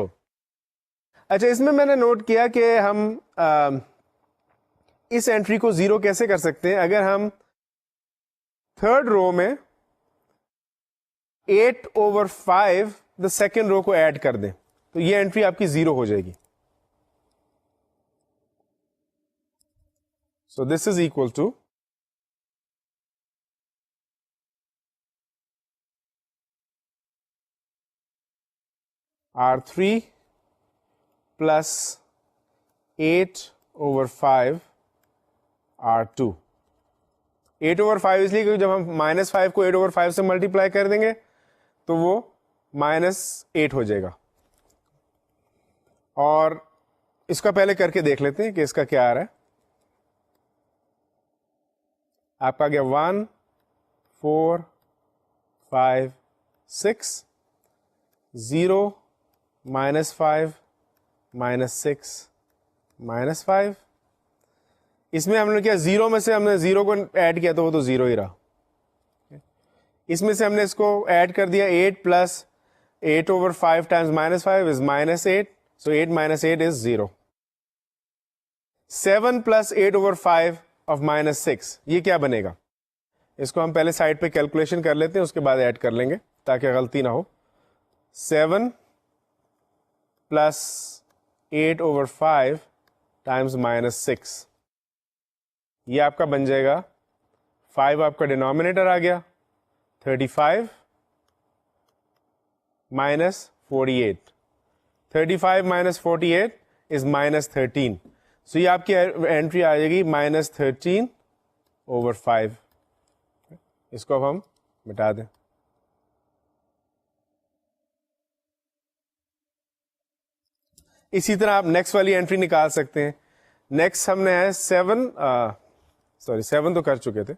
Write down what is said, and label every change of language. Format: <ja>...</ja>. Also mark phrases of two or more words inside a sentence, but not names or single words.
<ur>اچھا, اس میں نے نوٹ کیا کہ ہم اس انٹری کو 0 کیسے کر سکتے ہیں. اگر ہم</ur> <en>third row</en> <ur>میں 8/5 دا</ur> <en>second row</en> <ur>کو ایڈ کر دیں, تو یہ انٹری آپ کی 0 ہو جائے گی.</ur> <en>so this is equal to R3 plus 8/5 R2.</en> <ur>8/5 اس لیے کہ جب ہم -5 کو 8/5 سے ملٹیپلائی کر دیں گے تو وہ -8 ہو جائے گا. اور اس کا پہلے کر کے دیکھ لیتے ہیں کہ اس کا کیا آ رہا ہے. آپ کا گیا 1 4 5 6 0 -5 -6 -5. اس میں ہم نے کیا 0 میں سے ہم نے 0 کو ایڈ کیا تو وہ تو 0 ہی رہا. اس میں سے ہم نے اس کو ایڈ کر دیا</ur> <en>8 plus 8/5 times -5 is -8. So 8 minus 8 is 0. 7 plus 8/5 of -6</en> <ur>یہ کیا بنے گا؟ اس کو ہم پہلے سائڈ پہ کیلکولیشن کر لیتے ہیں, اس کے بعد ایڈ کر لیں گے تاکہ غلطی نہ ہو.</ur> <en>7 plus 8/5 times -6</en> <ur>یہ آپ کا بن جائے گا 5 آپ کا ڈینومینیٹر آ گیا</ur> <en>35 minus 48. 35 minus 48 is -13.</en> <ur>So یہ آپ کی انٹری آ جائے گی -13/5. اس کو اب ہم مٹا دیں. اسی طرح آپ نیکسٹ والی انٹری نکال سکتے ہیں. نیکسٹ ہم نے ہے 7 تو کر چکے تھے.</ur>